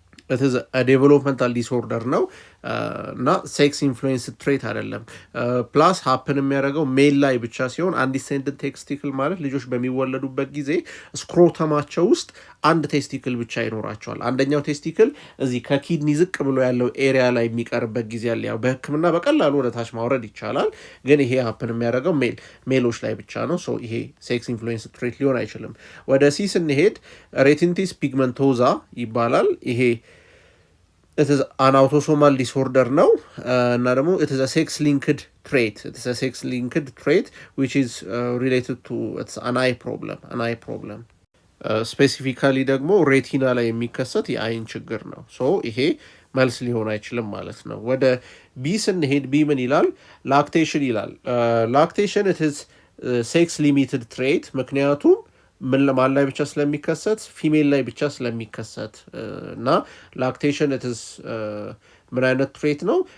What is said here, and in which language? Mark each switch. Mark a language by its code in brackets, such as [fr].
[en] it is a developmental disorder [am] ነው እና ሴክስ ኢንፍሉዌንስ ትሬት አይደለም። ፕላስ ሀፕን የሚያደርገው ሜል ላይ ብቻ ሲሆን undescended ቴስቲክል ማለት ልጆች በሚወለዱበት ጊዜ ስክሮተማቸው ውስጥ አንድ ቴስቲክል ብቻ ይኖራቸዋል። አንደኛው ቴስቲክል እዚህ ከኪድኒ ዝቅ ብሎ ያለው ኤሪያ ላይ የሚቀርበት ጊዜ አለ። ያው በሕክምና በቀላሉ ወደ ታች ማውረድ ይቻላል፣ ግን ይሄ ሀፕን የሚያደርገው ሜሎች ላይ ብቻ ነው። ይሄ ሴክስ ኢንፍሉዌንስ ትሬት ሊሆን አይችልም። ወደ ሲ ስንሄድ ሬቲንቲስ ፒግመንቶዛ ይባላል። ይሄ [en] it is an autosomal disorder [am] ነው እና ደግሞ [en] it is a sex linked trait. It is a sex linked trait which is related to it's an eye problem. [am] ስፔሲፊካሊ ደግሞ ሬቲና ላይ የሚከሰት የአይን ችግር ነው። ይሄ መልስ ሊሆን አይችልም ማለት ነው። ወደ ቢ ስንሄድ ቢ ምን ይላል? ላክቴሽን ይላል። ላክቴሽን [en] it is sex limited trait [am] ምክንያቱም ማን ላይ ብቻ ስለሚከሰት ፊሜል ላይ ብቻ ስለሚከሰት እና ላክቴሽን ኢትስ ምን አይነት ትሬት ነው?